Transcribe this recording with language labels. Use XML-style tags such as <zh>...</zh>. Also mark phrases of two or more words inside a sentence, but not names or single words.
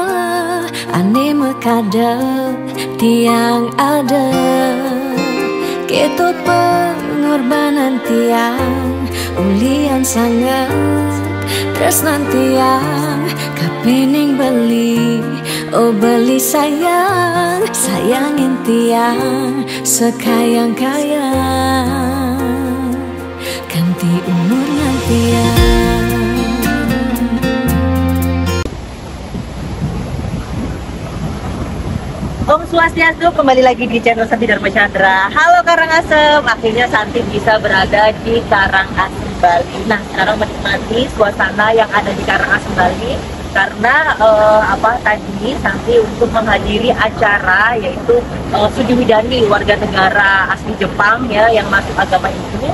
<ban>ane mekadep tiang ada, ketut pengorbanan tiang ulian sangat, tresnan tiang kapening beli, oh beli sayang, sayangin tiang sekayang-kayang, ganti umur tiang. Om Swastiastu,</ban> <id>kembali lagi di channel Santi Dharma Chandra. Halo Karangasem, akhirnya Santi bisa berada di Karangasem, Bali. Nah, sekarang menikmati suasana yang ada di Karangasem, Bali. Karena tadi Santi untuk menghadiri acara yaitu Sudi Widani, warga negara asli Jepang ya yang masuk agama Hindu.</id>